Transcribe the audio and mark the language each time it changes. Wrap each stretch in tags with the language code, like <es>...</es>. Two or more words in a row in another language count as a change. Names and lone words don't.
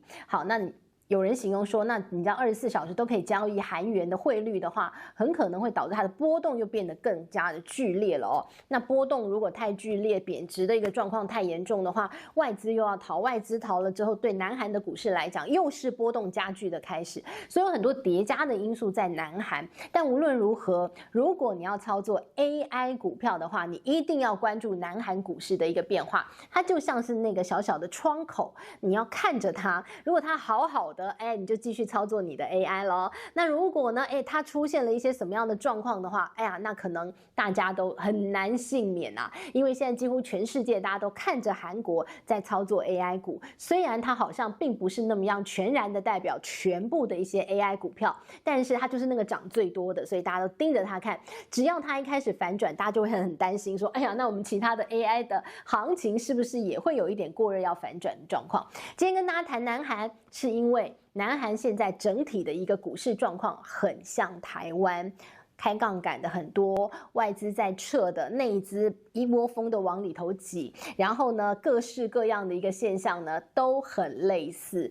<zh>好，那有人形容說，那你知道24小時都可以交易韓元的匯率的話，很可能會導致它的波動又變得更加的劇烈了那波動如果太劇烈，貶值的一個狀況太嚴重的話，外資又要逃，外資逃了之後，對南韓的股市來講，又是波動加劇的開始。所以有很多疊加的因素在南韓。但無論如何，如果你要操作 AI 股票的話，你一定要關注南韓股市的一個變化。它就像是那個小小的窗口，你要看着它。如果它好好的你就繼續操作你的 AI 咯。那如果呢它出現了一些什麼樣的狀況的話，那可能大家都很難幸免因為現在幾乎全世界大家都看着韓國在操作 AI 股，雖然它好像並不是那麼樣全然的代表全部的一些 AI 股票，但是它就是那個漲最多的，所以大家都盯着它看。只要它一開始反轉，大家就會很擔心說，那我們其他的 AI 的行情是不是也會有一點過熱要反轉的狀況？今天跟大家談南韓，是因為南韓現在整體的一個股市狀況很像台灣，開槓桿的很多，外資在撤的，內資一窩蜂的往裡頭擠，然後呢，各式各樣的一個現象呢都很類似。</zh>